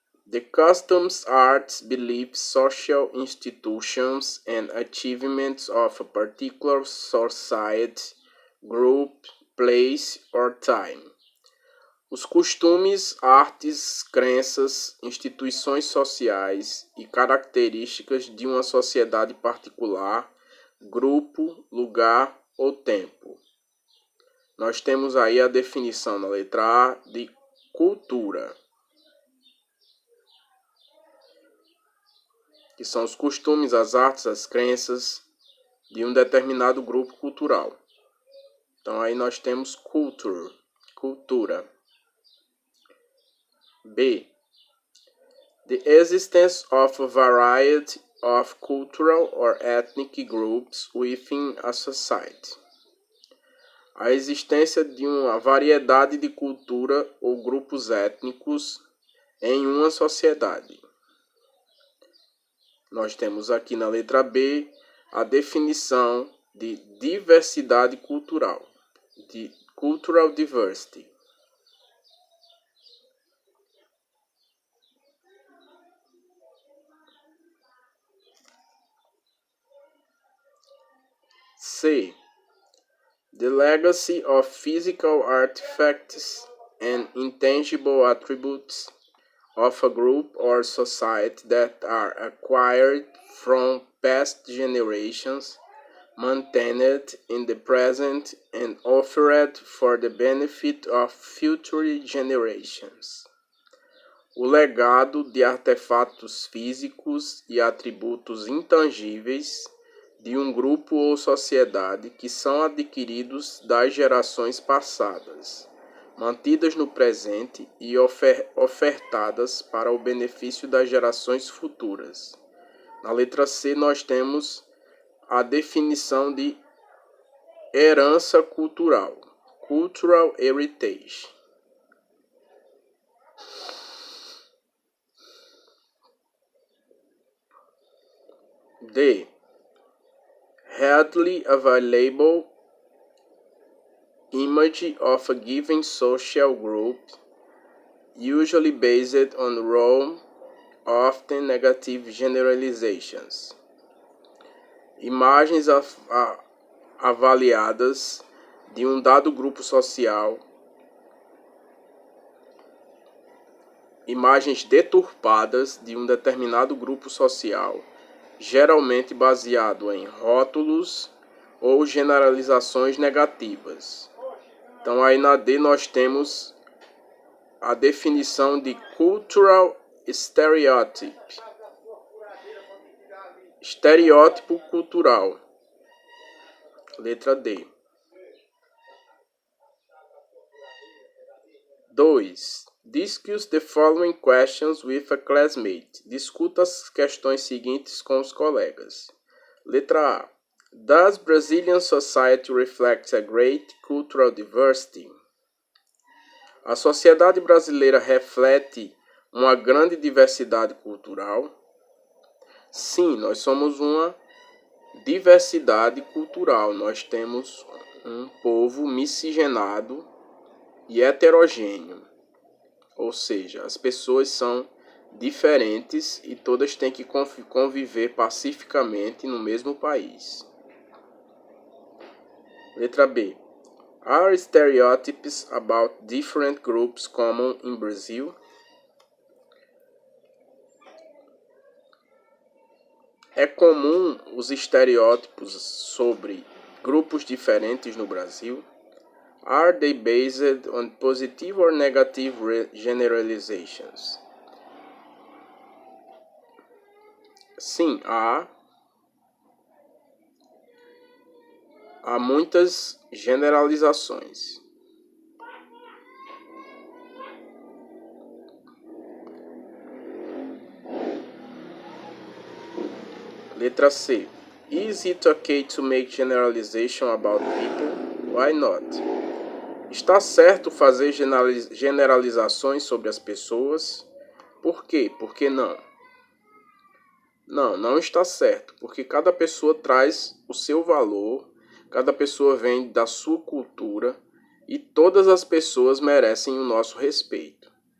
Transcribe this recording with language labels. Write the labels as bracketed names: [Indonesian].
[English] The customs, arts, beliefs, social institutions, and achievements of a particular society, group, place, or time. [Portuguese] Os costumes, artes, crenças, instituições sociais e características de uma sociedade particular, grupo, lugar ou tempo. Nós temos aí a definição na letra A de cultura, que são os costumes, as artes, as crenças de um determinado grupo cultural. Então aí nós temos culture, cultura. B. [English] The existence of a variety of cultural or ethnic groups within a society. [Portuguese] A existência de uma variedade de cultura ou grupos étnicos em uma sociedade. Nós temos aqui na letra B a definição de diversidade cultural, de cultural diversity. [English] C. The legacy of physical artifacts and intangible attributes of a group or society that are acquired from past generations, maintained in the present, and offered for the benefit of future generations. [Portuguese] O legado de artefatos físicos e atributos intangíveis de um grupo ou sociedade que são adquiridos das gerações passadas, mantidas no presente e ofertadas para o benefício das gerações futuras. Na letra C, nós temos a definição de herança cultural, cultural heritage. D. [English] Readily available image of a given social group, usually based on wrong, often negative generalizations. [Portuguese] Imagens avaliadas de um dado grupo social, imagens deturpadas de um determinado grupo social, geralmente baseado em rótulos ou generalizações negativas. Então aí na D nós temos a definição de cultural stereotype. Estereótipo cultural. Letra D. 2. [English] Discuss the following questions with a classmate. [Portuguese] Discuta as questões seguintes com os colegas. Letra A. [English] Does Brazilian society reflect a great cultural diversity? [Portuguese] A sociedade brasileira reflete uma grande diversidade cultural? Sim, nós somos uma diversidade cultural. Nós temos um povo miscigenado e heterogêneo. Ou seja, as pessoas são diferentes e todas têm que conviver pacificamente no mesmo país. Letra B. [English] Are stereotypes about different groups common in Brazil? [Portuguese] É comum os estereótipos sobre grupos diferentes no Brasil? [English] Are they based on positive or negative generalizations? [Portuguese] Sim, há muitas generalizações. Letra C. [English] Is it okay to make generalization about people? Why not? [Portuguese] Está certo fazer generalizações sobre as pessoas? Por quê? Por que não? Não, não está certo, porque cada pessoa traz o seu valor, cada pessoa vem da sua cultura e todas as pessoas merecem o nosso respeito.